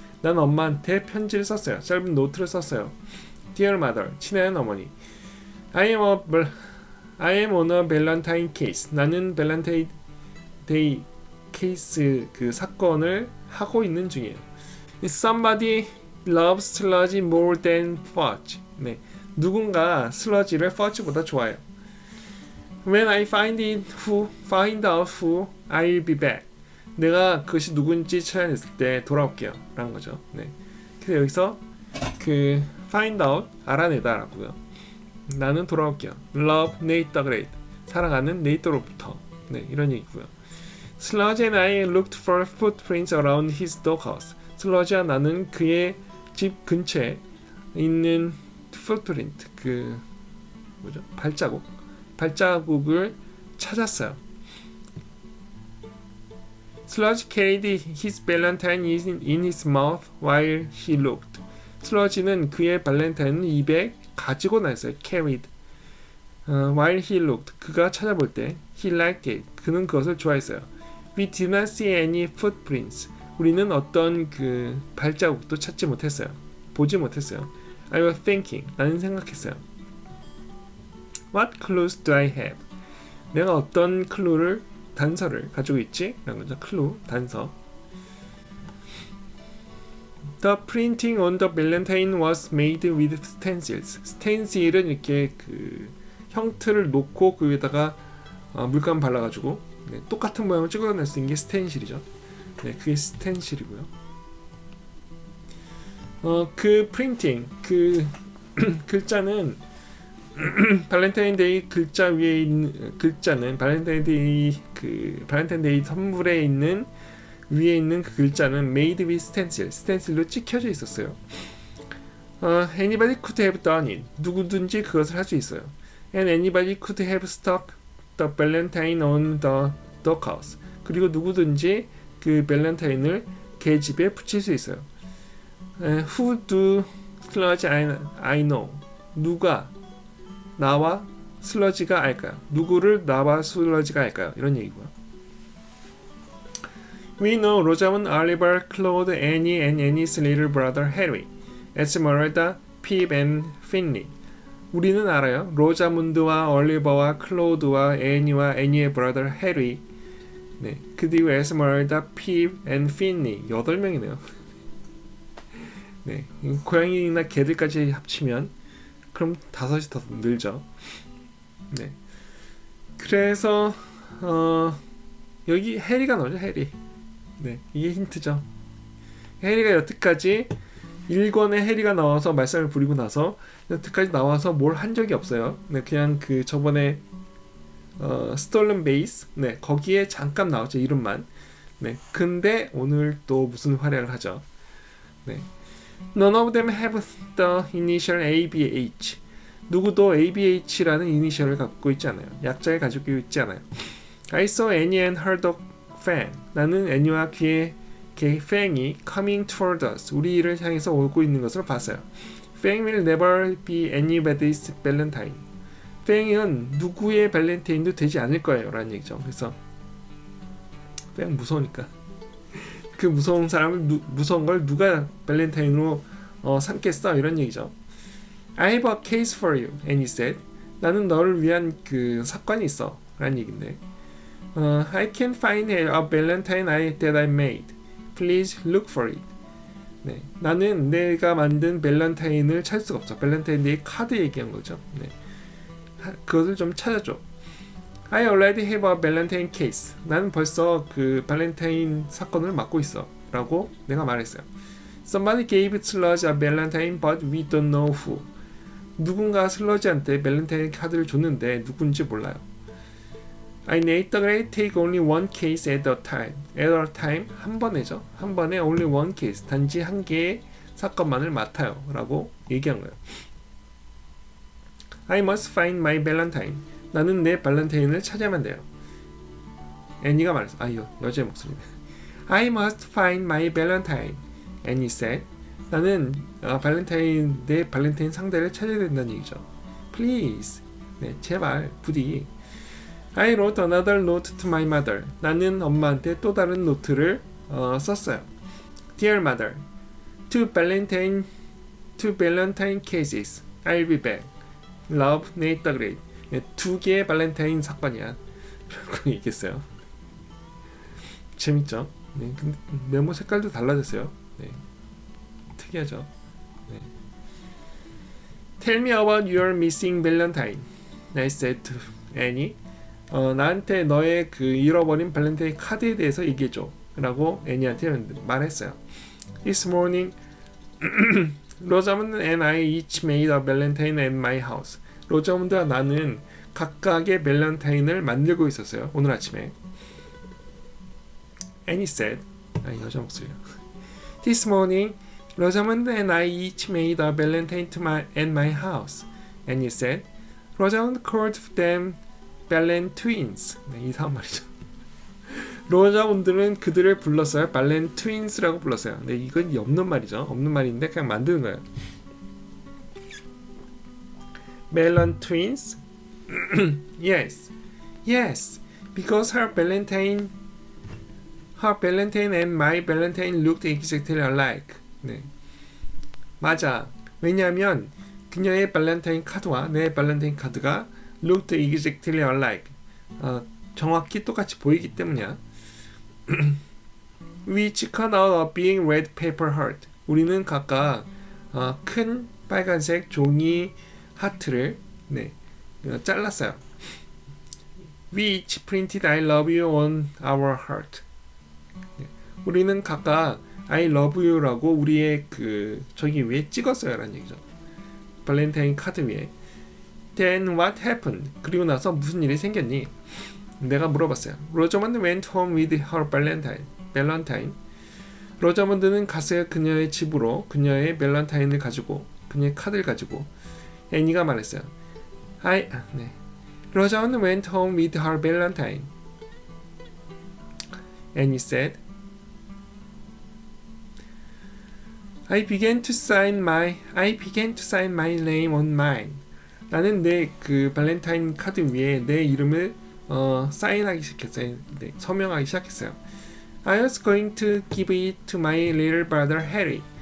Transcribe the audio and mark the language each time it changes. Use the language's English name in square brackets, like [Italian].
[Korean] 난 엄마한테 편지를 썼어요. 짧은 노트를 썼어요. [English] Dear mother, [Korean] 친애하는 어머니. [English] I am on a valentine case. [Korean] 나는 밸런타인 데이 케이스 그 사건을 하고 있는 중이에요. [English] Somebody loves sludge more than fudge. [Korean] 네, 누군가 슬러지를 fudge보다 좋아해요. [English] When I find out who, I'll be back. [Korean] 내가 그것이 누군지 찾아냈을 때 돌아올게요. 라는 거죠. 네. 그래서 여기서 그 find out 알아내다라고요. 나는 돌아올게요. [English] Love Nate the Great. [Korean] 사랑하는 네이트로부터. 네, 이런 얘기고요. [English] Sludge and I looked for footprints around his doghouse. [Korean] 슬러지와 나는 그의 집 근처에 있는 footprint, 그 뭐죠? 발자국을 찾았어요. [English] Sludge carried his valentine in his mouth while he looked. [Korean] 슬러지는 그의 발렌타인을 입에 가지고 나왔어요. carried. [English] While he looked. [Korean] 그가 찾아볼 때 [English] he liked it. [Korean] 그는 그것을 좋아했어요. [English] We did not see any footprints. [Korean] 우리는 어떤 그 발자국도 찾지 못했어요. 보지 못했어요. [English] I was thinking. [Korean] 나는 생각했어요. [English] What clues do I have? [Korean] 내가 어떤 클루를 단서를 가지고 있지? 라는 거죠. 클루, 단서. [English] The printing on the valentine was made with stencils. [Korean] stencil은 이렇게 그 형틀을 놓고 그 위에다가 물감 발라가지고 네, 똑같은 모양을 찍어낼 수 있는 게 스텐실이죠. 네, 그게 스텐실이고요. 그 프린팅, 그 글자는 발렌타인데이 글자 위에 있는 글자는 발렌타인데이 선물에 있는 위에 있는 그 글자는 made with stencil, 스텐실로 찍혀져 있었어요. [English] Anybody could have done it. [Korean] 누구든지 그것을 할 수 있어요. [English] And anybody could have stuck the valentine on the doghouse. [Korean] 그리고 누구든지 그 발렌타인을 계집에 붙일 수 있어요. [English] Who do sludge I know? [Korean] 누가 나와 슬러지가 알까요? 누구를 나와 슬러지가 알까요? 이런 얘기고요. [English] We know Rosamund, Oliver, Claude, Annie, and Annie's little brother Harry, Esmeralda, Pip, and Finley. [Korean] 우리는 알아요. 로자문드와 올리버와 클로드와 애니와 애니의 브라더 해리, 네, 그리고 에스머랄다, 핍, 앤 핀니 8명이네요. 네, 고양이나 개들까지 합치면 그럼 5이 더 늘죠. 네, 그래서 여기 해리가 나오죠. 해리. 네, 이게 힌트죠. 해리가 여태까지 1권에 해리가 나와서 말썽을 부리고 나서 여태까지 나와서 뭘 한 적이 없어요. 네, 그냥 그 저번에 스톨른 베이스, 네, 거기에 잠깐 나왔죠. 이름만. 네, 근데 오늘 또 무슨 활약을 하죠. [English] 네, None of them have the initial ABH. [Korean] 누구도 ABH라는 이니셜을 갖고 있지 않아요. 약자를 가지고 있지 않아요. [English] I saw Annie and heard a fan. [Korean] 나는 애니와 귀의 팬이 [English] coming toward us. [Korean] 우리를 향해서 오고 있는 것을 봤어요. [English] Fang will never be anybody's Valentine. [Korean] 팽은 누구의 발렌타인도 되지 않을 거예요 라는 얘기죠. 그래서 팽 무서우니까 그 무서운 사람을 무서운 걸 누가 발렌타인으로 삼겠어 이런 얘기죠. [English] I have a case for you, Annie said. [Korean] 나는 너를 위한 그 사건이 있어 라는 얘기인데 [English] I can't find a valentine that I made. Please look for it. [Korean] 네, 나는 내가 만든 발렌타인을 찾을 수가 없어. 발렌타인데이 카드 얘기한 거죠. 네. 그것을 좀 찾아줘. [English] I already have a Valentine case. [Korean] 나는 벌써 그 발렌타인 사건을 맡고 있어 라고 내가 말했어요. [English] Somebody gave Sludge a Valentine but we don't know who. [Korean] 누군가 슬러지한테 발렌타인 카드를 줬는데 누군지 몰라요. [English] I made the grade take only one case at a time. At a time, [Korean] 한 번에죠. 한 번에 [English] only one case. [Korean] 단지 한 개의 사건만을 맡아요 라고 얘기한 거예요. [English] I must find my Valentine. [Korean] 나는 내 발렌타인을 찾아야만 돼요. 애니가 말했어. 이거 여자의 목소리네. [English] I must find my Valentine. Annie said. [Korean] 나는 내 발렌타인 상대를 찾아야 된다는 얘기죠. [English] Please. [Korean] 네, 제발 부디. [English] I wrote another note to my mother. [Korean] 나는 엄마한테 또 다른 노트를 썼어요. [English] Dear mother, two Valentine cases. I'll be back. Love, Nate the Great. [Korean] 네, 두 개의 발렌타인 사건이야. 라고 얘기했어요. 재밌죠? 네, 근데 메모 색깔도 달라졌어요. 네, 특이하죠? 네. [English] Tell me about your missing Valentine. I said to Annie. [Korean] 나한테 너의 그 잃어버린 발렌타인 카드에 대해서 얘기해줘. 라고 애니한테 말했어요. [English] This morning, 로자문드 and I each made a Valentine at my house. [Korean] 로자문드와 나는 각각의 발렌타인을 만들고 있었어요. 오늘 아침에. [English] Annie said, [Korean] 여자 목소리야. [English] This morning, 로자문드 and I each made a Valentine at my house. Annie said, 로자문드 called them 발렌 트윈스. [Korean] 네, 이상한 말이죠. 로자문드는 그들을 불렀어요. 발렌 트윈스라고 불렀어요. 네, 이건 없는 말이죠. 없는 말인데 그냥 만드는 거예요. [English] Balloon twins? Yes. Yes. Because her Valentine and my Valentine looked exactly alike. [Korean] 네. 맞아. 왜냐하면 그녀의 발렌타인 카드와 내 발렌타인 카드가 [English] looked exactly alike. [Korean] 정확히 똑같이 보이기 때문이야. [English] We each cut out a big red paper heart. [Korean] 우리는 각각 큰 빨간색 종이 하트를 잘랐어요. [English] We each printed I love you on our heart. [Korean] 우리는 각각 [English] I love you [Korean] 라고 우리의 그 저기 위에 찍었어요 라는 얘기죠. 발렌타인 카드 위에. [English] Then what happened? [Korean] 그리고 나서 무슨 일이 생겼니? 내가 물어봤어요. [English] 로자먼드 went home with her Valentine. [Korean] 로자먼드는 갔어요. 그녀의 집으로 그녀의 발렌타인을 가지고 그녀의 카드를 가지고. 애니가 말했어요. [English] 로자먼드 went home with her Valentine. Annie said, I began to sign my name on mine. [Korean] 나는 내 그 발렌타인 카드 위에 내 이름을 사인하기 시작했어요. 네, 서명하기 시작했어요. [English] I was going to give it to my little brother Harry.